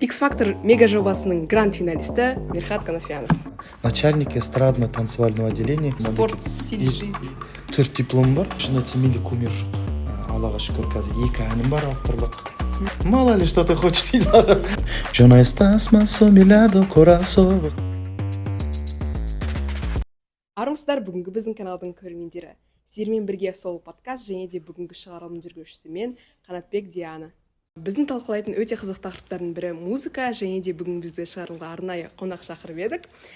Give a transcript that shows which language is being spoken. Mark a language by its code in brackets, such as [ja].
[kk] X-Factor мега жобасының гранд-финалисті Мирхат Канафиянов. [ru] Начальник эстрадно-танцевального отделения. Спорт, стиль жизни. [kk] 4 диплом бар. Шын айтсам менде кумир жоқ. Аллаға шүкір, қазір 2 әнім бар авторлық. [ru] Мало ли что ты хочешь [kk] дейді. [es] Yo no estás más a mi lado, corazón. [kk] Армысыздар, бүгінгі біздің каналдың көрермендері. Сіздермен бірге сол подкаст және де бүгінгі шығарылым жүргізушісі мен Қанатбек Диана. Біздің талқылайтын өте қызық тақырыптардың бірі музыка, және де бүгін бізді шығарылымға арнайы қонақ шақырып едік.